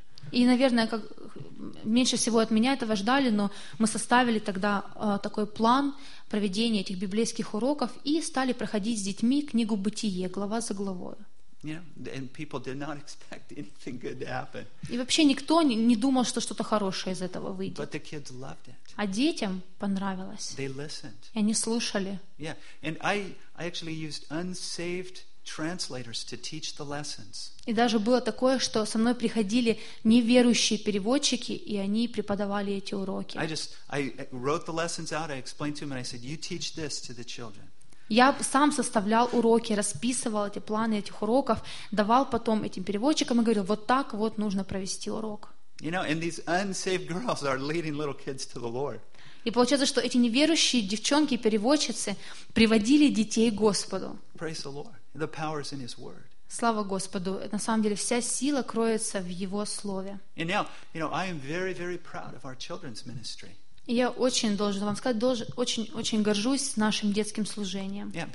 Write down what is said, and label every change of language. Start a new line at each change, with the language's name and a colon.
Russian: И, наверное, как меньше всего от меня этого ждали, но мы составили тогда такой план проведения этих библейских уроков и стали проходить с детьми книгу «Бытие» глава за главой. И вообще никто не думал, что что-то хорошее из этого выйдет.
English: But the kids loved it.
Russian: А детям понравилось.
English: They listened.
Russian: И они слушали.
English: Yeah, and I actually used unsaved translators to teach the lessons.
Russian: И даже было такое, что со мной приходили неверующие переводчики, и они преподавали эти уроки.
English: I wrote the lessons out. I explained to them, and I said, "You teach this to the children."
Russian: Я сам составлял уроки, расписывал эти планы этих уроков, давал потом этим переводчикам и говорил: вот так вот нужно провести урок.
English: You know, and these unsaved girls are leading little kids to the Lord.
Russian: И получается, что эти неверующие девчонки и переводчицы приводили детей к Господу.
English: Praise the Lord. The power is in His word.
Russian: Слава Господу. На самом деле вся сила кроется в Его слове.
English: And now, you know, I am very, very proud of our children's ministry.
Russian: И я очень должен вам сказать, очень-очень горжусь нашим детским служением.